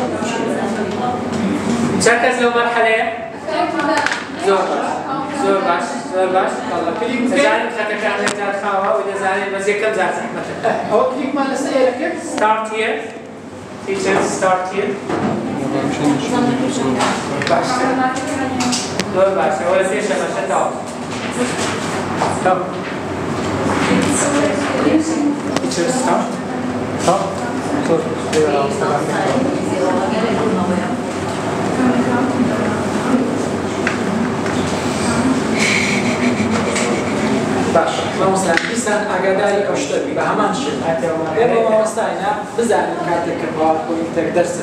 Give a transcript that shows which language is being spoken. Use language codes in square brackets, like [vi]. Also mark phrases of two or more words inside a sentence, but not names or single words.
[ckb] چەند کەس لەو مەرحەلەیە؟ زۆر باش دەزانین خەتەکان لەجار خاوە و دەزانین بەس یەکەم جار زەحمەتە ئەوە کلیکمان لەسەر ئێرەکە [en] Start here. Teachers start here. [ckb] زۆر باشە وەرە پێشە بەشە تاوە [en] Teachers start. [ckb] باشە مامۆستا دیسان ئاگاداری ئەو شتە بی بە هەمان شت ئێمە مامۆستایە بزانین کاتێک کە پاوەرپۆینتێک دەرسێک